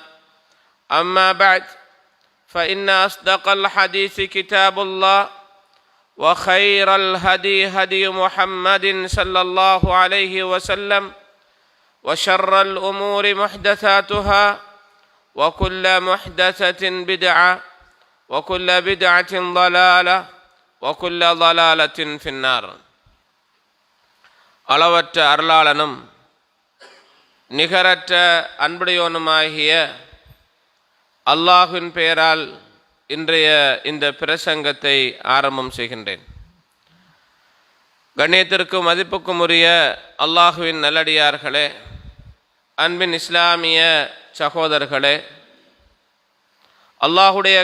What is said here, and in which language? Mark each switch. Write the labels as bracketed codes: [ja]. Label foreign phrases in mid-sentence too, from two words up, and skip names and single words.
[ar] أما بعد فإن أصدق الحديث كتاب الله وخير الهدي هدي محمد صلى الله عليه وسلم وشر الأمور محدثاتها وكل محدثة بدعة وكل بدعة ضلالة وكل ضلالة في النار. [ta] அளவற்ற அருளாளனும் நிகரற்ற அன்புடையோனுமாகிய அல்லாஹ்வின் பெயரால் இன்றைய இந்த பிரசங்கத்தை ஆரம்பம் செய்கின்றேன். கண்ணியத்திற்கும் மதிப்புக்கும் உரிய அல்லாஹ்வின் நல்லடியார்களே, அன்பின் இஸ்லாமிய சகோதரர்களே, அல்லாஹுடைய